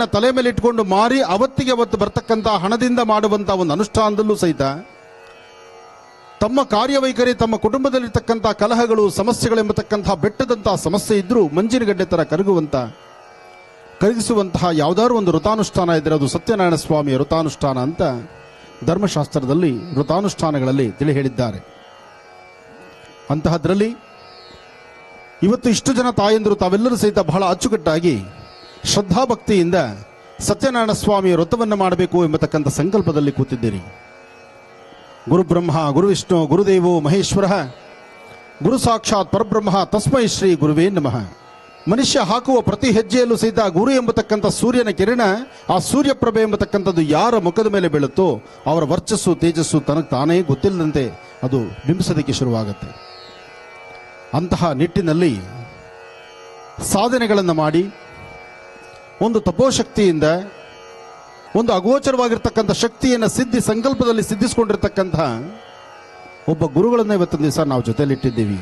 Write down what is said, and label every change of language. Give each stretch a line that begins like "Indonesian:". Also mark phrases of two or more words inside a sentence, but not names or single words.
Kannada: ತಲೆ ಮೇಲೆ ಇಟ್ಕೊಂಡು ಮಾರಿ ಅವತ್ತಿಗೆ ಅವತ್ತು ಬರ್ತಕ್ಕಂಥ ಹಣದಿಂದ ಮಾಡುವಂಥ ಒಂದು ಅನುಷ್ಠಾನದಲ್ಲೂ ಸಹಿತ ತಮ್ಮ ಕಾರ್ಯವೈಖರಿ, ತಮ್ಮ ಕುಟುಂಬದಲ್ಲಿರ್ತಕ್ಕಂಥ ಕಲಹಗಳು, ಸಮಸ್ಯೆಗಳೆಂಬತಕ್ಕಂಥ ಬೆಟ್ಟದಂತಹ ಸಮಸ್ಯೆ ಇದ್ದರೂ ಮಂಜಿನಗಡ್ಡೆ ಥರ ಕರಗಿಸುವಂತಹ ಯಾವುದಾದ್ರು ಒಂದು ವೃತಾನುಷ್ಠಾನ ಇದ್ದರೆ ಅದು ಸತ್ಯನಾರಾಯಣ ಸ್ವಾಮಿಯ ವೃತಾನುಷ್ಠಾನ ಅಂತ ಧರ್ಮಶಾಸ್ತ್ರದಲ್ಲಿ ವೃತಾನುಷ್ಠಾನಗಳಲ್ಲಿ ತಿಳಿ ಹೇಳಿದ್ದಾರೆ. ಅಂತಹದ್ರಲ್ಲಿ ಇವತ್ತು ಇಷ್ಟು ಜನ ತಾಯಂದರು ತಾವೆಲ್ಲರೂ ಸಹಿತ ಬಹಳ ಅಚ್ಚುಕಟ್ಟಾಗಿ ಶ್ರದ್ಧಾಭಕ್ತಿಯಿಂದ ಸತ್ಯನಾರಾಯಣ ಸ್ವಾಮಿಯ ವ್ರತವನ್ನು ಮಾಡಬೇಕು ಎಂಬತಕ್ಕಂಥ ಸಂಕಲ್ಪದಲ್ಲಿ ಕೂತಿದ್ದೀರಿ.
Sanskrit: ಗುರುಬ್ರಹ್ಮ ಗುರುವಿಷ್ಣು ಗುರುದೇವೋ ಮಹೇಶ್ವರ ಗುರು ಸಾಕ್ಷಾತ್ ಪರಬ್ರಹ್ಮ ತಸ್ಮೈ ಶ್ರೀ ಗುರುವೇ ನಮಃ.
Kannada: ಮನುಷ್ಯ ಹಾಕುವ ಪ್ರತಿ ಹೆಜ್ಜೆಯಲ್ಲೂ ಸಹಿತ ಗುರು ಎಂಬತಕ್ಕಂಥ ಸೂರ್ಯನ ಕಿರಣ, ಆ ಸೂರ್ಯಪ್ರಭೆ ಎಂಬತಕ್ಕಂಥದ್ದು ಯಾರ ಮುಖದ ಮೇಲೆ ಬೀಳುತ್ತೋ ಅವರ ವರ್ಚಸ್ಸು ತೇಜಸ್ಸು ತನಗೆ ತಾನೇ ಗೊತ್ತಿಲ್ಲದಂತೆ ಅದು ಬಿಂಬಿಸೋದಕ್ಕೆ ಶುರುವಾಗುತ್ತೆ. ಅಂತಹ ನಿಟ್ಟಿನಲ್ಲಿ ಸಾಧನೆಗಳನ್ನು ಮಾಡಿ ಒಂದು ತಪೋಶಕ್ತಿಯಿಂದ ಒಂದು ಅಗೋಚರವಾಗಿರ್ತಕ್ಕಂಥ ಶಕ್ತಿಯನ್ನು ಸಂಕಲ್ಪದಲ್ಲಿ ಸಿದ್ಧಿಸಿಕೊಂಡಿರ್ತಕ್ಕಂಥ ಒಬ್ಬ ಗುರುಗಳನ್ನು ಇವತ್ತಿನ ದಿವಸ ನಾವು ಜೊತೆಯಲ್ಲಿಟ್ಟಿದ್ದೀವಿ.